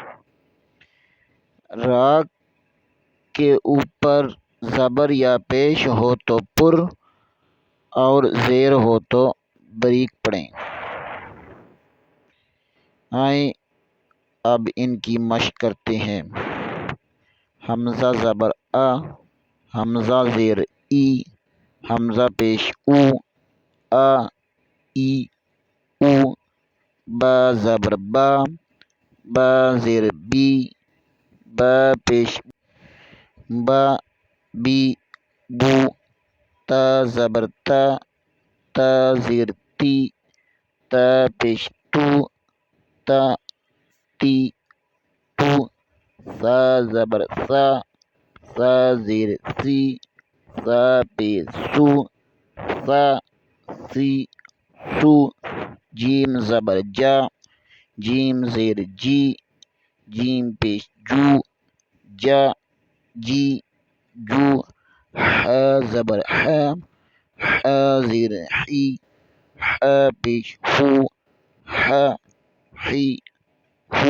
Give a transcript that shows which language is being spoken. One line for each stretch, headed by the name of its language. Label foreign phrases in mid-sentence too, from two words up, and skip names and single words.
Urdu: را کے اوپر زبر یا پیش ہو تو پر اور زیر ہو تو بریک پڑھیں۔ آئیں اب ان کی مشق کرتے ہیں۔ حمزہ زبر آ، حمزہ زیر ای، حمزہ پیش او، آ ای او، با زبر با، با زیر بی، با پیش با، بی بو، تا زبر تا، تا زیر تی، تا پیش تو، تا تی تو، سا زبر سا، سا زیر سی، سا پیش سو، سا سی سو، جیم زبر جا، جیم زیر جی، جیم پیش جو، جا جی جو، ح زبر ح، ح زیر حی، ح پیش ہو، ح حی ہو۔